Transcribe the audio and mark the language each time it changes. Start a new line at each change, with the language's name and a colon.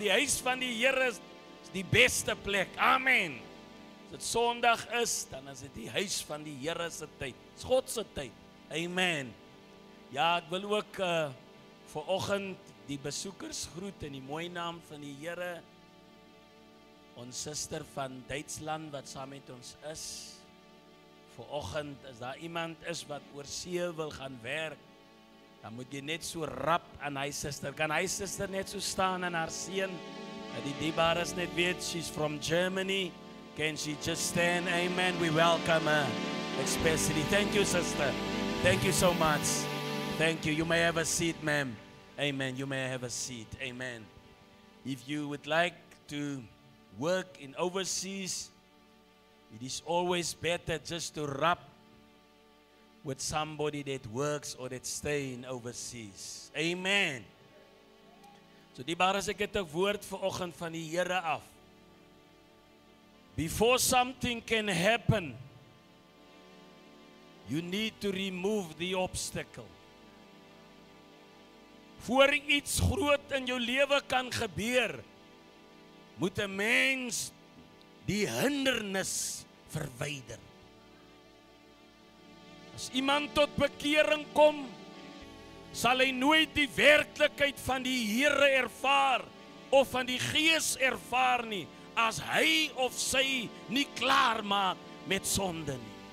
Afrikaans: Die huis van die Here is die beste plek, amen. As dit Sondag is, dan is dit die huis van die Here se tyd. Dis God se tyd, amen. Ja, ek wil ook vanoggend die besoekers groet in die mooi naam van die Here. Ons suster van Duitsland wat saam met ons is. Vanoggend, as daar iemand is wat oor see wil gaan werk, dan moet jy net so rap aan hy suster. Kan hy suster net so staan aan haar seun? Dat die diebares net weet,
English: she's from Germany. Can she just stand? Amen. We welcome her, especially. Thank you, sister. Thank you so much. Thank you. You may have a seat, ma'am. Amen. You may have a seat. Amen. If you would like to work in overseas, it is always better just to rub with somebody that works or that stay in overseas. Amen.
Afrikaans: So die bares, ek het 'n woord vanoggend van die Here af.
English: Before something can happen, you need to remove the obstacle.
Afrikaans: Voor iets groot in jou lewe kan gebeur, moet 'n mens die hindernis verwyder. As iemand tot bekering kom, sal hy nooit die werklikheid van die Here ervaar of van die Gees ervaar nie, as hy of sy nie klaar maak met sonde nie.